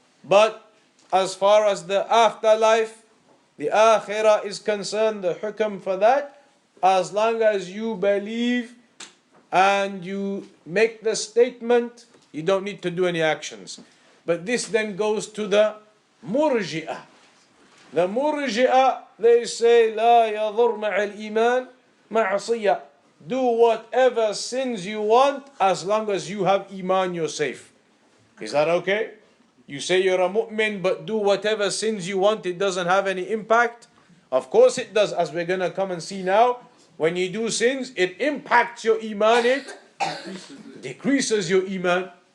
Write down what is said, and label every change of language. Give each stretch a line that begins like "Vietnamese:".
English: But as far as the afterlife, the akhirah is concerned, the hukm for that, as long as you believe and you make the statement, you don't need to do any actions. But this then goes to the murji'ah.
Arabic: The murji'ah, they say, لا يضر مع الإيمان معصية.
English: Do whatever sins you want, as long as you have iman, you're safe. Is that okay? You say you're a mu'min, but do whatever sins you want, it doesn't have any impact? Of course it does, as we're going to come and see now. When you do sins, it impacts your iman, it decreases your iman.